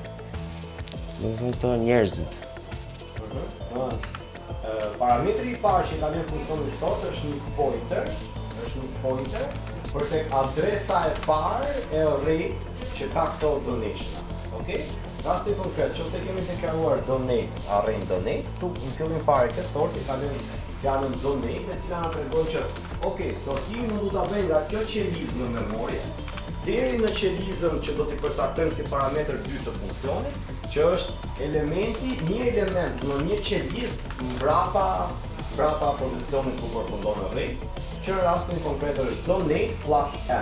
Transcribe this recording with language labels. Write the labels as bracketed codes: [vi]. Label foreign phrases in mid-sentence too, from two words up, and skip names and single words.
[sq] Domethënë këto njerëzit. Parametri i parë që i kalojmë funksionit sort është një pointer, për tek adresa e parë e arrayt që ka këto donationa. Okej? Rasti konkret, nëse kemi deklaruar donate, array donate, këtu në fillim fare ke sorti kalojmë fjalën donate, e cila na tregon që okej, sortimin do ta bëjmë nga kjo qelizë në memorie deri në qelizën që do t'i përcaktojmë si parametër 2 të funksionit, që është një element në një qelizë mbrapa pozicionit ku përfundon array, që në rastin konkret është donate plus n.